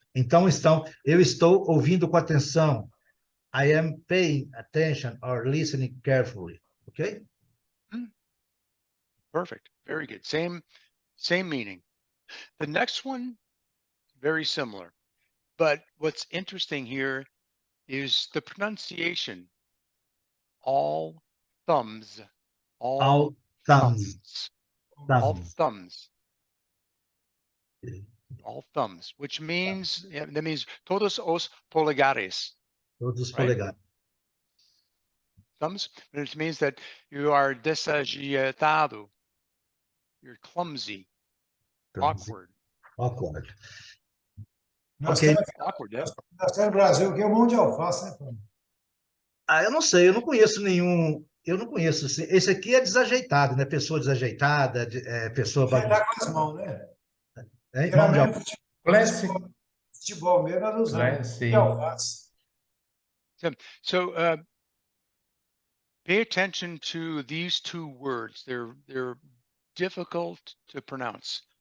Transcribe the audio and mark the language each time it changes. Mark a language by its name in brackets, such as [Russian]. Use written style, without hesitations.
[Portuguese] Então, eu estou ouvindo com atenção. [English] I am paying attention or listening carefully. Okay? Perfect. Very good. Same meaning. The next one, very similar. But what's interesting here is the pronunciation. All thumbs. All thumbs. All thumbs. All thumbs, which means, that means [Portuguese] todos os polegares. Todos os [English] right? [Portuguese] polegares. [English] Thumbs, which means that you are desajeitado. You're clumsy. Awkward. Awkward. Ok. Awkward, yeah. [Portuguese] Nós temos no Brasil que é um monte de alface, né, Paulo? Eu não sei, eu não conheço nenhum. Eu não conheço. Esse aqui é desajeitado, né? Pessoa desajeitada, pessoa Dá com as mãos, né? Mão de alface. Futebol mesmo, nós usamos de alface. [English] So pay attention to these two words. They're difficult to pronounce.